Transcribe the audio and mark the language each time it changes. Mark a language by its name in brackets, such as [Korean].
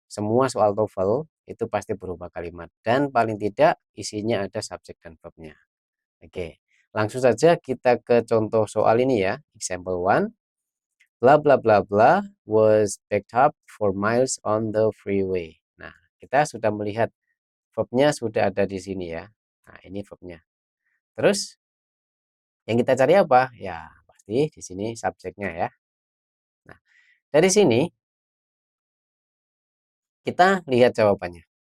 [Indonesian] Semua soal TOEFL itu pasti berubah kalimat, dan paling tidak isinya ada subjek dan verbnya. Oke, langsung saja kita ke contoh soal ini ya. [English] Example 1. Blah blah blah blah was backed up for miles on the freeway. [Indonesian] Nah, kita sudah melihat verbnya sudah ada di sini ya. Nah, ini verbnya. Terus yang kita cari apa? Ya, pasti di sini subjeknya ya. Nah, dari sini kita lihat jawabannya.